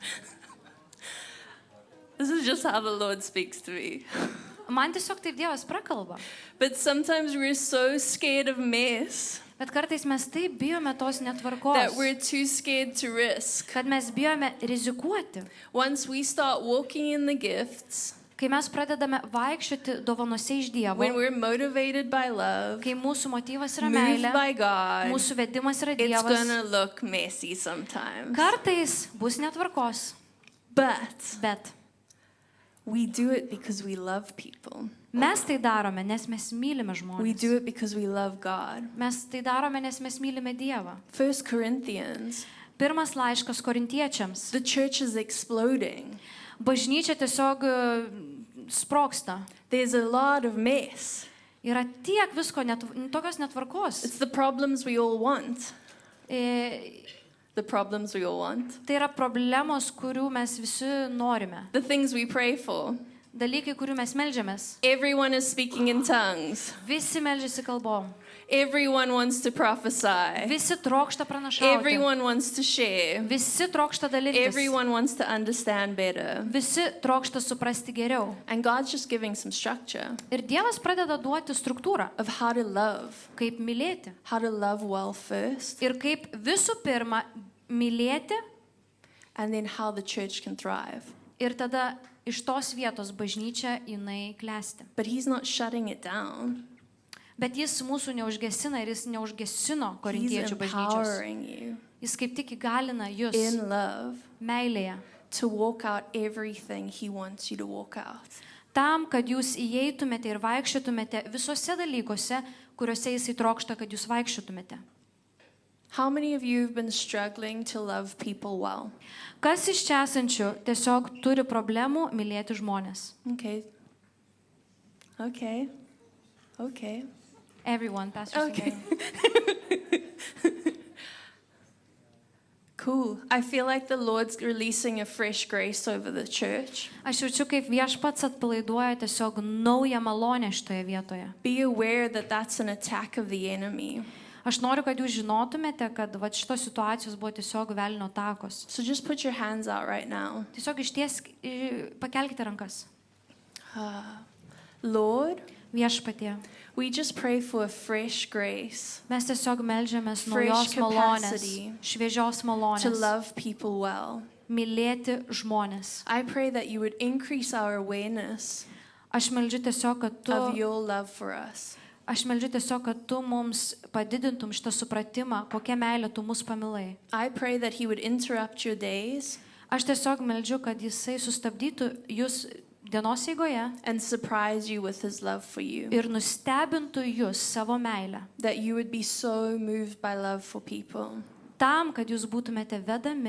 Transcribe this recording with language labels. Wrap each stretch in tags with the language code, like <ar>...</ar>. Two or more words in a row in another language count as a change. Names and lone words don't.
<en>This is just how the Lord speaks to me.</en> <lt>Man tiesiog taip Dievas prakalba.</lt> <en>But sometimes we're so scared of mess</en> <lt>Bet kartais mes taip bijome tos</lt> <en>that</en> <lt>netvarkos,</lt> <en>we're too scared to risk.</en> <lt>kad mes bijome rizikuoti.</lt> <en>Once we start walking in the gifts,</en> <lt>Kai mes pradedame vaikščioti dovanose iš Dievo,</lt> <en>when we're motivated by love,</en> <lt>kai mūsų motyvas yra</lt> <en>moved</en> <lt>meilė,</lt> <en>by God,</en> <lt>mūsų vedimas yra</lt> <en>it's</en> <lt>Dievas,</lt> <en>gonna look messy sometimes.</en> <lt>kartais bus netvarkos,</lt> <en>But</en> <lt>bet</lt> <en>we do it because we love people.</en> <lt>mes tai darome, nes mes mylime</lt> <en>We do</en> <lt>žmonės.</lt> <en>it because we love God.</en> <lt>Mes tai darome, nes mes mylime Dievą.</lt> <en>1 Corinthians,</en> <lt>Pirmas laiškas korintiečiams.</lt> <en>the church is exploding.</en> <lt>Bažnyčia tiesiog sprogsta.</lt> <en>There's a lot of mess.</en> <lt>Yra tiek visko, tokios netvarkos.</lt> <en>It's the problems we all want. E, The problems we all want.</en> <lt>Tai yra problemos, kurių mes visi norime.</lt> <en>The things we pray for.</en> <lt>Dalykai, kurių mes meldžiamės.</lt> <en>Everyone is speaking in tongues.</en> <lt>Visi meldžiasi kalbom.</lt> <en>Everyone wants to prophesy.</en> <lt>Visi trokšta pranašauti.</lt> <en>Everyone wants to share.</en> <lt>Visi trokšta dalytis.</lt> <en>Everyone wants to understand better.</en> <lt>Visi trokšta suprasti geriau.</lt> <en>And God's just giving some structure</en> <lt>Ir Dievas pradeda duoti struktūrą,</lt> <en>of how to love,</en> <lt>kaip mylėti.</lt> <en>how to love well first,</en> <lt>Ir kaip visų pirma mylėti</lt> <en>and then how the church can thrive.</en> <lt>ir tada iš tos vietos bažnyčia jinai klesti.</lt> <en>But He's not shutting it down.</en> <lt>Bet jis mūsų neužgesina ir jis neužgesino</lt> <en>He's</en> <lt>korintiečių bažnyčios.</lt> <en>empowering you</en> <lt>Jis kaip tik įgalina jūs</lt> <en>in love</en> <lt>meilėje</lt> <en>to walk out everything He wants you to walk out.</en> <lt>Tam, kad jūs įeitumėte ir vaikščiotumėte visose dalykuose, kuriuose Jis trokšta, kad jūs vaikščiotumėte.</lt> <en>How many of you have been struggling to love people well?</en> <lt>Kas iš čia esančių tiesiog turi problemų mylėti žmonės?</lt> <en>Okay. Okay. Okay. Everyone, Pastor. Okay. Cool. I feel like the Lord's releasing a fresh grace over the church.</en> <lt>Aš jaučiu, kaip Viešpats atpalaiduoja tiesiog naują malonę šitoje vietoje.</lt> <en>Be aware that that's an attack of the enemy.</en> <lt>Aš noriu, kad jūs žinotumėte, kad šitos situacijos buvo tiesiog velnio takos.</lt> <en>So just put your hands out right now.</en> <lt>Tiesiog pakelkite rankas.</lt> <en>Lord,</en> <lt>Viešpatie,</lt> <en>we just pray for a fresh grace</en> <lt>mes tiesiog meldžiamės</lt> <en>Fresh</en> <lt>naujos malonės,</lt> <en>capacity</en> <lt>šviežios</lt> <en>to</en> <lt>malonės,</lt> <en>love people well.</en> <lt>mylėti žmonės.</lt> <en>I pray that you would increase our awareness</en> <lt>Aš meldžiu tiesiog,</lt> <en>of your love for us.</en> <lt>kad tu mums padidintum šitą supratimą, kokią meilę tu mus pamilai.</lt> <en>I pray that He would interrupt your days</en> <lt>Aš tiesiog meldžiu, kad Jisai sustabdytų jūs dienos eigoje</lt> <en>and surprise you with His love for you.</en> <lt>ir nustebintų jūs savo meilę.</lt> <en>That you would be so moved by love for people,</en> <lt>Tam, kad jūs būtumėte vedami</lt>